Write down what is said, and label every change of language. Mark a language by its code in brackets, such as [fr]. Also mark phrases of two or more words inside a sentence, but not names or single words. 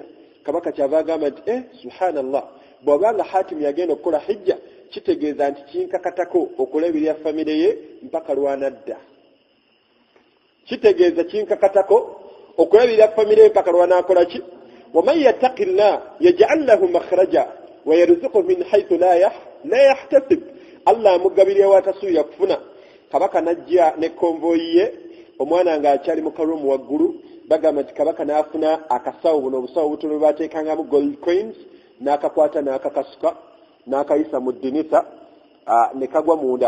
[lg] Kabaka kyava agamba nti subhanallah, bw'obanga Hatim yagenda okukola hijja kitegeeza nti kinkakatako okulabirira famire ye mpaka lwanadda. Kitegeeza kinkakatako okulabirira famire ye mpaka lwanaakola ki? [ar] ومن يتق الله يجعل له مخرجا ويرزقه من حيث لا يحتسب. [lg] Allah amugabirira watasuubira kufuna. Kabaka najja ne konvoyi ye, omwana nga akyali mu karumu waggulu. Bagamba nti kabaka n'afuna akasawo, buno obusawo butono bateekangamu [en] gold coins, [lg] n'akakwata n'akakasuka n'akayisa mu ddinisa ne kagwa munda.